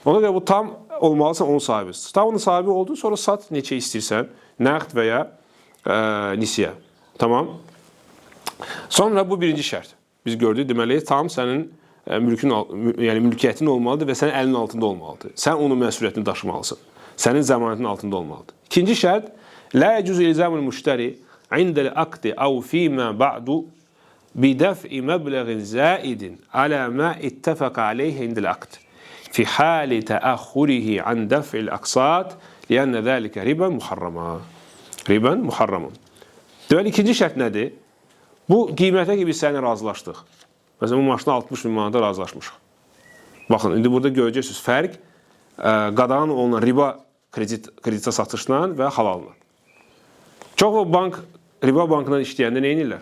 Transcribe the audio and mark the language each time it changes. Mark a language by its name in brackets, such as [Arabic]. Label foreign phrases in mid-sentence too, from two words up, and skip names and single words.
[Azerbaijani] Ona görə bu tam olmalısan onun sahibidir. Tam onun sahibi oldu, sonra sat neçə istəyirsən, nəqd və ya nisiyə. Tamam. Sonra bu birinci şərt. Biz gördük, deməli, tam sənin mülkiyyətin olmalıdır və sənin əlinin altında olmalıdır. Sən onun məsuliyyətini daşımalısan. Sənin zəmanətin altında olmalıdır. İkinci şərt, [Arabic] لا يجوز إلزام المشتري عند العقد أو فيما بعد بدفع مبلغ زائد على ما اتفق عليه عند العقد في حال تأخره عن دفع الأقساط لأن ذلك ربا محرما. ربا محرم. [Azerbaijani] Deməli, ikinci şərt nədir? Bu qiymətə ki, biz sənə razılaşdıq. Məsələn, bu maşına 60 bin manata razılaşmışıq. Baxın, indi burada görəcəksiniz fərq qadağan olunan riba kreditə satışla və halalla. Çox bank, riba bankından işləyəndə nə edirlər?